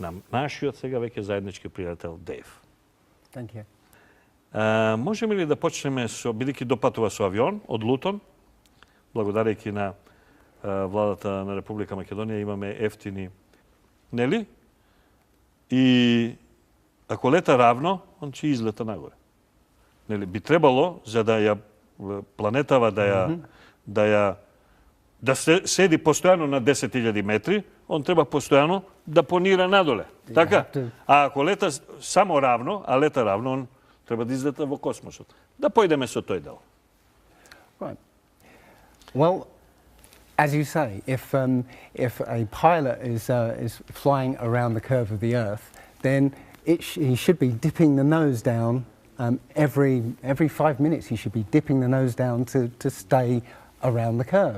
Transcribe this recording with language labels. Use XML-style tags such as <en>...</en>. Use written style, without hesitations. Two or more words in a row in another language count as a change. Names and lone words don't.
<mk>Нашиот сега веќе заеднички пријател Дейв.</mk> <en>Thank you.</en> <mk>Можеме ли да почнеме со, бидејќи допатува со авион од Лутон, благодарејќи на владата на Република Македонија имаме ефтини, нели? И ако лета равно, он ќе излета нагоре. Нели би требало за да ја планетава да седи постојано на 10.000 метри, он треба постојано да понира надоле. Така? А ако лета само равно, а лета равно, он треба да излета во космосот. Да појдеме со тој дел.</mk> <en>Right. Well, as you say, if a pilot is flying around the curve of the Earth, then he should be dipping the nose down every 5 minutes. He should be dipping the nose down to stay around the curve.</en>